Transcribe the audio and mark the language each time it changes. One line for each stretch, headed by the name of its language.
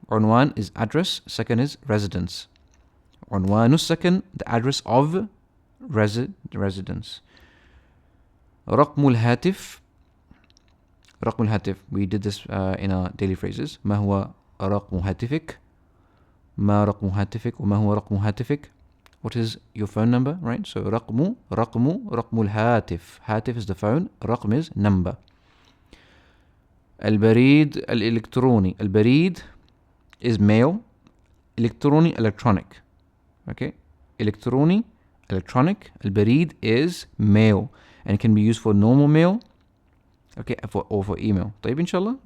English: عنوان is address, second is residence. عنوان السكن, the address of residence.
Arabic: رقم الهاتف.
English: رقم الهاتف, we did this in our daily phrases.
Arabic: ما هو رقم هاتفك? ما رقم هاتفك وما هو رقم هاتفك?
English: What is your phone number, right?
Arabic: So رقم الهاتف.
English: هاتف is the phone, رقم is number.
Arabic: البريد الإلكتروني.
English: البريد is mail, إلكتروني electronic. Okay, إلكتروني electronic. البريد is mail, and it can be used for normal mail, okay, or for email. طيب, inshallah.